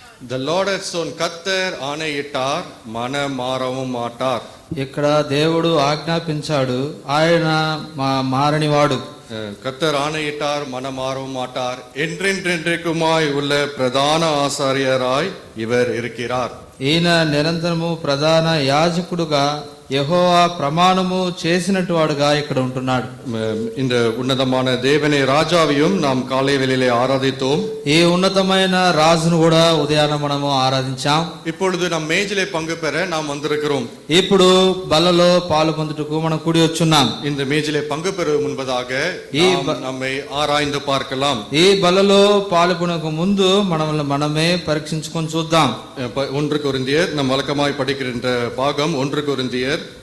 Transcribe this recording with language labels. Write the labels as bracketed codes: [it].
[en] The Lord hath sown, [ta] கர்த்தர் ஆணையிட்டார், மனம் மாறவும் மாட்டார். [te] ఇక్కడ దేవుడు ఆజ్ఞాపించాడు, ఆయన మారనివాడు. [ta] கர்த்தர் ஆணையிட்டார், மனம் மாறவும் மாட்டார். என்றென்றைக்குமாய் உள்ள பிரதான ஆசாரியராய் இவர் இருக்கிறார். [te] ఈయన నిరంతరము ప్రధాన యాజకుడుగా యెహోవా ప్రమాణము చేసినట్టు వాడుగా ఇక్కడ ఉంటున్నాడు. [ta] இந்த ఉన్నతமான தேவனை ராஜாவையும் நாம் காலை வேளையிலே ஆராதித்தோம். [te] ఈ ఉన్నతమైన రాజును కూడా ఉదయాన మనము ఆరాధించాం. [ta] இப்பொழுது நம் மேஜிலே பங்கு பெற நாம் வந்திருக்கிறோம். [te] ఇప్పుడు బలలో పాలు పొందుటకు మనం కూడి వచ్చున్నాం. [ta] இந்த மேஜிலே பங்கு பெற முன்பதாக நம்மை ஆராய்ந்து பார்க்கலாம். [te] ఈ బలలో పాల్గొనక ముందు మనమే పరీక్షించుకొని చూద్దాం. [ta] 1 கொரிந்தியர் நம் வழக்கமாய் படிக்கின்ற பாகம் 1 கொரிந்தியர்